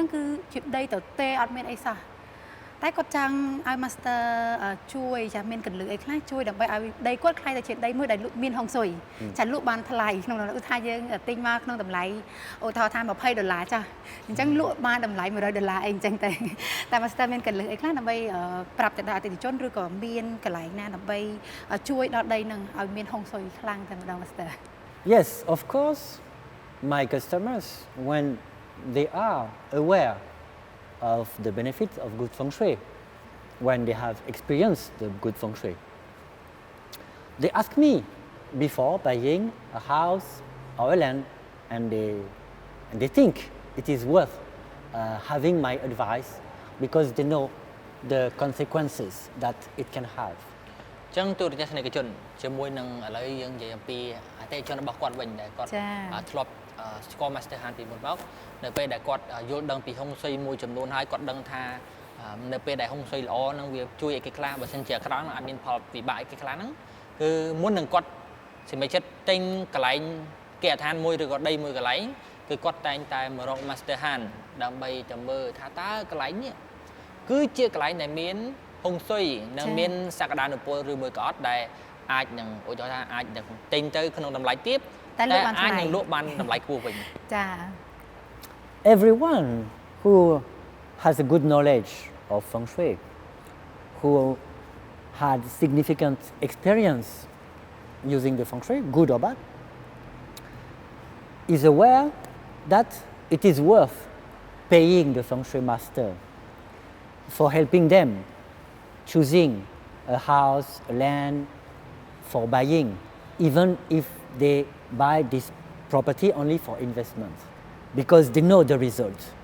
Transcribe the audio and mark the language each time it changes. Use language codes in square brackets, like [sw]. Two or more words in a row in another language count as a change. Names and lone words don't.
[km] ហ្នឹងគឺជាដីទៅទេអត់មានអីសោះតែគាត់ចង់ឲ្យ Master ជួយចាមានកន្លឹះអីខ្លះជួយដើម្បីឲ្យដីគាត់ខ្លាយទៅជាដីមួយដែលមានហុងស៊ុយចាលក់បានថ្លៃក្នុងឧទាហរណ៍យើងទិញមកក្នុងតម្លៃឧទាហរណ៍ថា$20ចាអញ្ចឹងលក់បានតម្លៃ$100អីអញ្ចឹងតែ Master មានកន្លឹះអីខ្លះដើម្បីប្រាប់ទៅដល់អតិថិជនឬក៏មានកន្លែងណាដើម្បីជួយដល់ដីនឹងឲ្យមានហុងស៊ុយខ្លាំងតែម្ដង Master [en] Yes, of course, my customers, when they are aware of the benefits of good feng shui, when they have experienced the good feng shui, they ask me before buying a house or a land, and they think it is worth having my advice because they know the consequences that it can have. [km] ចឹងទូរទស្សនិកជនជាមួយនឹងឥឡូវយើងនិយាយអំពីអតិថិជនរបស់គាត់វិញដែលគាត់ធ្លាប់ស្គាល់ Master Han ពីមុនមកនៅពេលដែលគាត់យ ល់ដឹងពីហុងស៊ុយមួយចំនួនហើយគាត់ដឹងថានៅពេលដែលហុងស៊ុយល្អនឹងវាជួយឲ្យគេខ្លះបើសិនជាអាក្រក់អាចមានផលវិបាកឲ្យគេខ្លះហ្នឹងគឺមុននឹងគាត់សម្រេចចិត្តទិញកន្លែងគេអាឋានមួយឬក៏ដីមួយកន្លែងគឺគាត់តែងតែមករក Master Han ដើម្បីទៅមើលថាតើកន្លែងនេះគឺជាកន្លែងដែលមានហុងស៊ុយនឹងមានសក្តានុពលឬមួយក៏អត់ដែលអាចនឹងឧទាហរណ៍ថាអាចនឹងទិញទៅក្នុងតម្លៃទាបតែអាចនឹងលក់បានតម្លៃខ្ពស់វិញចា [en] Everyone who has a good knowledge of feng shui, who had significant experience using the feng shui, good or bad, is aware that it is worth paying the feng shui master for helping them choosing a house, a land for buying, even if they buy this property only for investment, because they know the result.